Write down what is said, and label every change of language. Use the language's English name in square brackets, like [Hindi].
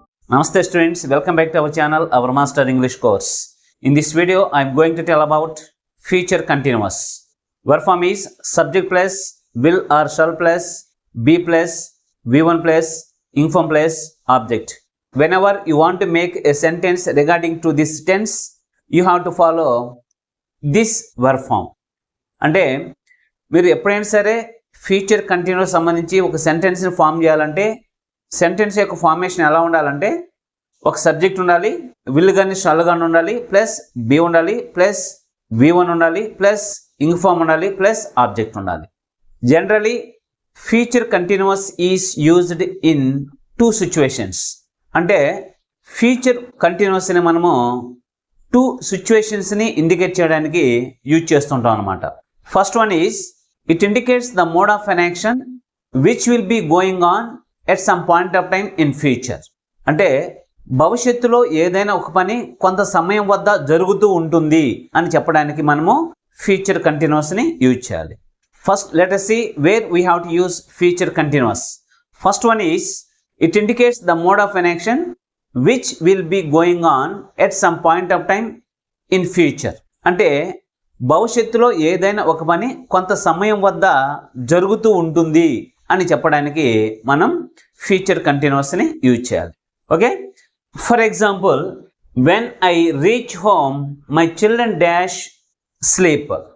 [English] Namaste students, welcome back to our channel, our Master English course. In this video, I am going to tell about future continuous. Verb form is subject plus, will or shall plus, be plus, V1 plus, inform plus, object. Whenever you want to make a sentence regarding to this tense, you have to follow this verb form. [Telugu] అంటే మీరు ఎప్పుడైనా సరే future continuous సంబంధించి ఒక సెంటెన్స్ని form చేయాలంటే sentence యొక్క formation ఎలా ఉండాలంటే ఒక సబ్జెక్ట్ ఉండాలి, విల్ కానీ షల్ కానీ ఉండాలి, ప్లస్ బి ఉండాలి, ప్లస్ V1 ఉండాలి, ప్లస్ ఇన్ఫార్మ్ ఉండాలి, ప్లస్ ఆబ్జెక్ట్ ఉండాలి. [English] Generally future continuous is used in 2 situations. [Telugu] అంటే ఫ్యూచర్ కంటిన్యూస్ని మనము 2 సిచ్యువేషన్స్ని ఇండికేట్ చేయడానికి యూజ్ చేస్తుంటాం అనమాట. [English] First one is it indicates the mode of an action which will be going on at some point of time in future. [Telugu] అంటే భవిష్యత్తులో ఏదైనా ఒక పని కొంత సమయం వద్ద జరుగుతూ ఉంటుంది అని చెప్పడానికి మనము ఫ్యూచర్ కంటిన్యూస్ని యూజ్ చేయాలి. [English] First let us see where we have to use future continuous. First one is it indicates the mode of an action which will be going on at some point of time in future. [Telugu] అంటే భవిష్యత్తులో ఏదైనా ఒక పని కొంత సమయం వద్ద జరుగుతూ ఉంటుంది అని చెప్పడానికి మనం ఫ్యూచర్ కంటిన్యూస్ని యూజ్ చేయాలి. [English] Okay, for example, when I reach home my children dash sleep.